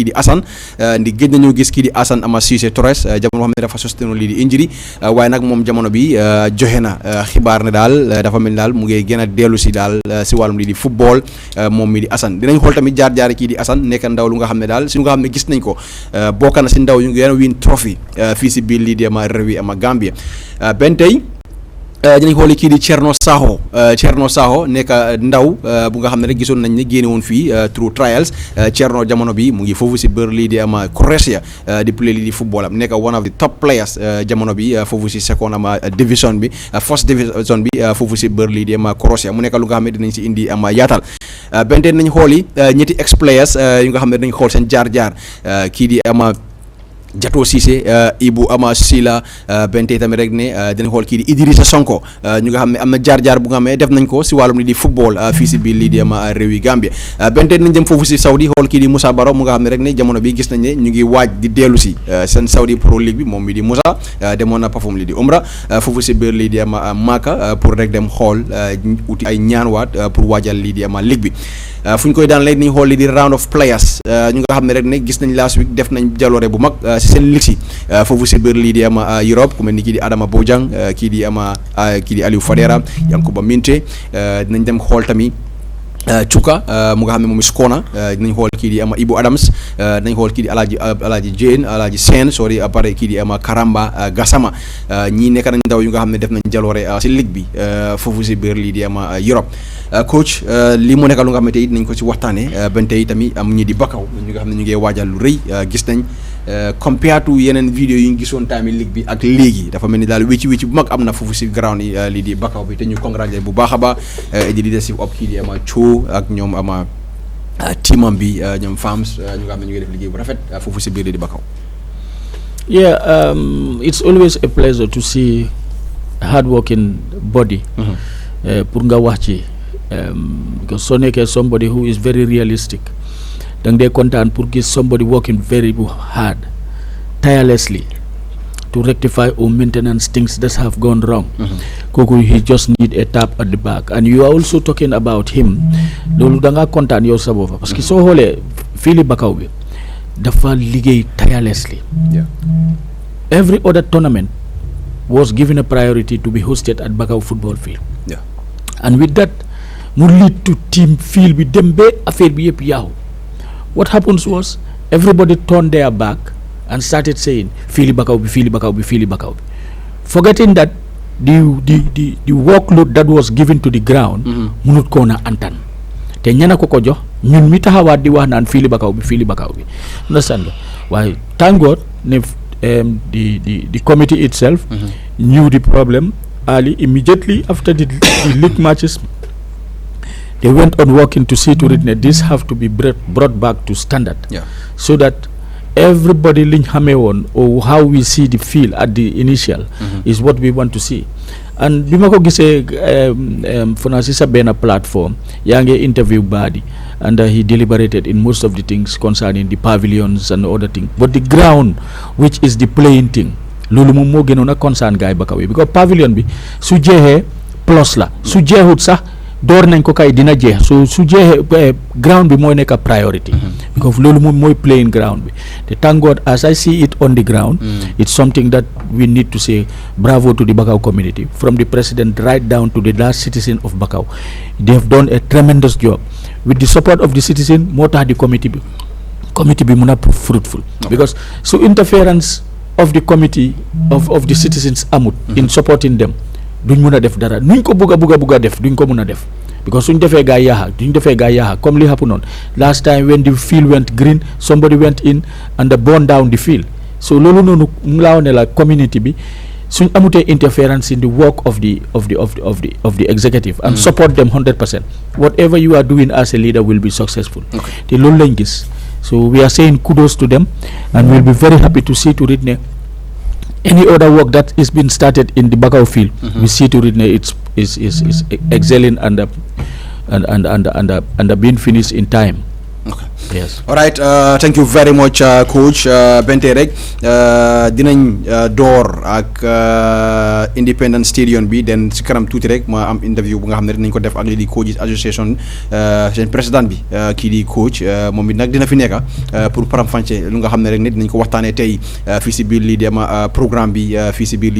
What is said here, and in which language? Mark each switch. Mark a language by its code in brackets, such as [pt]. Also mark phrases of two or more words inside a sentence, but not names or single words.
[wo] di Assane ndi géej nañoo gis kii di Assane ama Cissé Torres jamono xam ne dafa sosteno lii di injury waaye nag moom jamono bi joxe na xibaar ne daal dafa mel ni daal mu ngi gën a dellu si daal si wàllum lii di football moom mi di Assane dinañ xool tamit jaar kii di Assane nekk ndaw lu nga xam ne daal si lu nga xam ne gis nañ ko bokk na si ndaw yu gën a [en] win trophy [wo] fii si biir lii di ama réew yi ama Gambia benn tey dinañ xooli kii di Thierno Sakho nekk ndaw bu nga xam ne rek gisoon nañ ne génne woon fii [en] through trials [wo] Thierno jamono bi mu ngi foofu si biir lii di ama Croatia di play lii di football am nekk [en] one of the top players [wo] jamono bi foofu si second ama division bi [en] first division [wo] bi foofu si biir lii di ama Croatia mu nekk lu nga xam ne dinañ si indi ama yaatal benn tey dinañ xooli ñetti ex players yu nga xam ne dinañ xool seen jaar kii di ama Jato Cissé Ibu ama Sila bente tamit rek ne dinañ xool kii di Idrissa Sonko ñu nga xam ne am na jaar bu nga xam ne def nañ ko si wàllum li di football fii si biir lii di ama réew yi Gambia bente nañ jëm foofu si Saudi xool kii di Moussa Baro mu nga xam ne rek ne jamono bi gis nañ ne ñu ngi waaj di dellu si seen Saudi Pro League bi moom mi di Moussa demoon na perform lii di Umra foofu si biir lii di ama Maka pour rek dem xool uti ay ñaanwaat pour waajal lii di ama ligue bi fu ñu koy daan léegi nañ xool lii di [en] round of players [wo] ñu nga xam ne rek ne gis nañ [en] last week [wo] def nañ jaloore bu mag si seen ligue si foofu si biir lii di ama Europe ku mel ni kii di Adama Bojang kii di Aliou Fadera Yankuba Minte dinañ dem xool tamit Chuka mu nga xam ne moom Skona dinañ xool kii di ama Ibu Adams dinañ xool kii di Alaaji Jane Alaaji Sène sorry après kii di ama Karamba Gassama ñii nekk nañ ndaw yu nga xam ne def nañ jaloore si ligue bi foofu si biir lii di ama Europe coach lii mu nekk lu nga xam ne tey dinañ ko si waxtaane ben tey tamit am ñi di Bakaw ñu nga xam ne ñu ngi waajal lu rëy gis nañ [en] compared to [wo] yeneen vidéo yi ñu gisoon tamit ligue bi ak léegi dafa mel ni daal wécci bu mag am na foofu si ground yi lii di Bakaw bi te ñu congratulé bu baax a baax di leadership op kii di ama Cho ak ñoom ama teamam bi ñoom femmes ñu nga xam ne ñu ngi def liggéey bu rafet foofu si biir lii di Bakaw. [en] Yeah, it's always a pleasure to see hardworking body [wo] pour nga wax ci [en] because [wo] soo nekkee [en] somebody who is very realistic [wo] da nga dee kontaan pour gis [en] somebody working very hard tirelessly to rectify or maintenance things that have gone wrong. Kooku he just need a tap at the back, and you are also talking about him. [wo] Loolu da nga kontaan yow sa bopp parce que soo xoolee fii Bakaw bi dafa liggéey tirelessly. [en] Every other tournament was given a priority to be hosted at Bakaw football field. And with that [wo] mu [en] lead to team field [wo] bi dem ba affaire bi yëpp yaaw. [en] What happens was everybody turned their back and started saying Fili Bakaw bi, forgetting that the workload that was given to the ground [wo] munut ko na antan te ñana ko jox ñun mi taxawaat di wax naan Fili Bakaw bi [en] understand waaye thank God ne the committee itself knew the problem early. Immediately after the league matches they went on working to see to it that this have to be brought back to standard, so that everybody [wo] liñ xamee woon [en] or how we see the field at the initial is what we want to see. And [wo] bi ma ko gisee fona si sa benn platform yaa ngi interview Badi [en] and he deliberated in most of the things concerning the pavilions and other things, but the ground which is the playing thing [wo] loolu moom moo gënoon a [en] concern gaay Bakaw because pavilion [wo] bi su jeexee plus la su jeexut sax door nañ ko kay dina jeex so su jeexee ground bi mooy nekk [en] priority because [wo] loolu moom mooy [en] playing ground [wo] bi te [en] thank God as I see it on the ground it's something that we need to say bravo to the Bakaw community from the president right down to the last citizen of Bakaw. They have done a tremendous job with the support of the citizen [wo] moo tax di committee bi mun a [en] fruitful because so interference of the committee of the citizens amut in supporting them [wo] duñ mun a def dara nuñ ko bugg a def duñ ko mun a def [en] because [wo] suñ defee gaa yaaxa comme li [en] happen on last time when the field went green somebody went in and burn down the field. So [wo] loolu noonu mu laa ne la community bi suñ amutee [en] interference in the work of the executive and support them 100%, whatever you are doing as a leader will be successful. [wo] te loolu lañ gis. [en] So we are saying kudos to them and we'll be very happy to see to it ne any other work that is being started in the Bakaw field, we see to it it's excelling and being finished in time. Yes. All right. Thank you very much, [wo] Coach Bente rek dinañ door ak Independent Stadium bi den si kanam tuuti rek ma am interview bu nga xam ne dinañ ko def ak lii di Coaches Association seen président bi kii di coach moom it nag dina fi nekk pour faram-fàccee lu nga xam ne rek ne dinañ ko waxtaanee tey fii si biir lii di ama programme bi fii si biir lii